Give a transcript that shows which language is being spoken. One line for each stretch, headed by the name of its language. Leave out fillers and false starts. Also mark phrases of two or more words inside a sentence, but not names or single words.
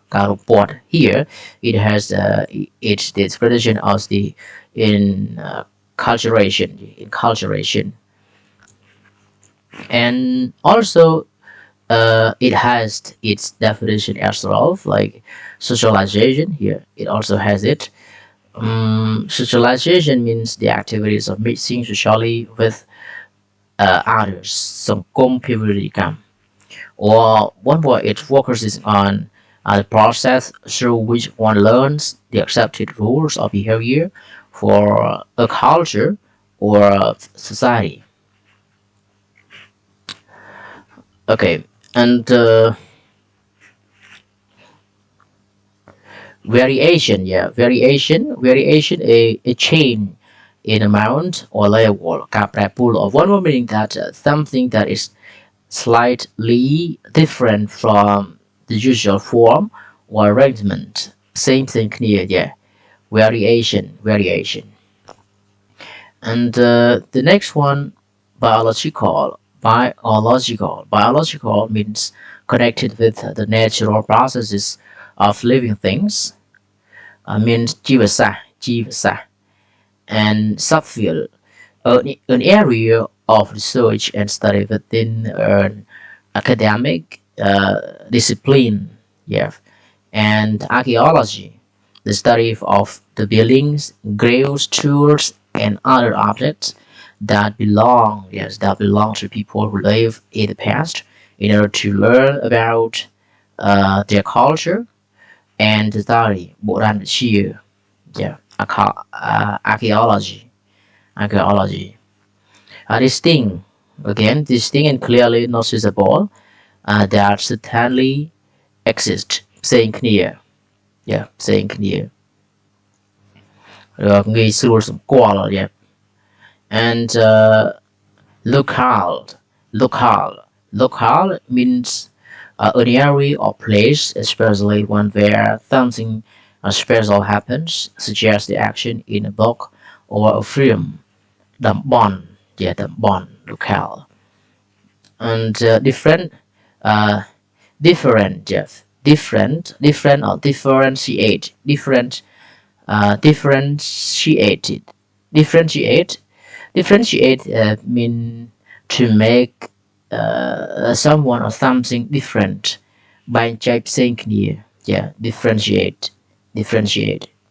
English: But here it has its definition of the in culturation, and also it has its definition as well, like socialization. Here it also has it. Socialization means the activities of mixing socially with others, សង្គមភាវូបនីកម្ម or one more it focuses on the process through which one learns the accepted rules of behavior for a culture or a society. Okay, and variation, yeah, variation, a change in amount or level
Khmer: ការប្រែប្រួល
English: of one more meaning that something that is slightly different from the usual form or arrangement. Same thing here, yeah. Variation. And the next one, biological means connected with the natural processes of living things. Means ជីវសាស្ត្រ and subfield, an area of research and study within an academic discipline. Yeah, and archaeology, the study of the buildings, graves, tools, and other objects that belong to people who live in the past, in order to learn about their culture and study បុរាណវិទ្យា yeah, archaeology. Distinct and clearly noticeable, that certainly exist, saying clear, yeah, saying clear.
Khmer: ងាយស្រួលសម្គាល់ yeah.
English: And local means an area or place, especially one where something special happens, such as the action in a book or a film.
Khmer: តំបន់ yeah, តំបន់ local.
English: And different or differentiate mean to make someone or something different by saying clear, yeah, differentiate.